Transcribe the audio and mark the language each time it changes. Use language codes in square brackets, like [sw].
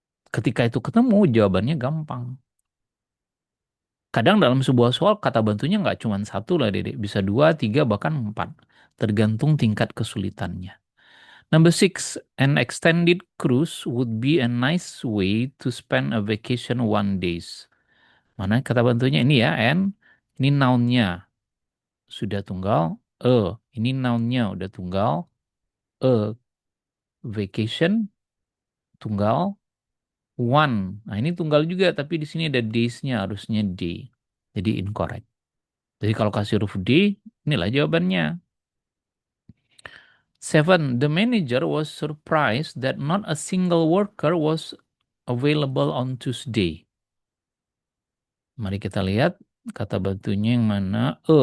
[id] Ketika itu ketemu, jawabannya gampang. Kadang dalam sebuah soal kata bantunya nggak cuma satu lah, Dedek. Bisa dua, tiga, bahkan empat. Tergantung tingkat kesulitannya. [en] Number six, an extended cruise would be a nice way to spend a vacation 1 days. [id] Mana kata bantunya ini ya, and ini nounnya sudah tunggal, ini nounnya udah tunggal, vacation tunggal, one. Nah ini tunggal juga, tapi di sini ada days-nya harusnya day. Jadi incorrect. Jadi kalau kasih huruf D, inilah jawabannya. [en] Seven, the manager was surprised that not a single worker was available on Tuesday. [id] Mari kita lihat kata bantunya yang mana.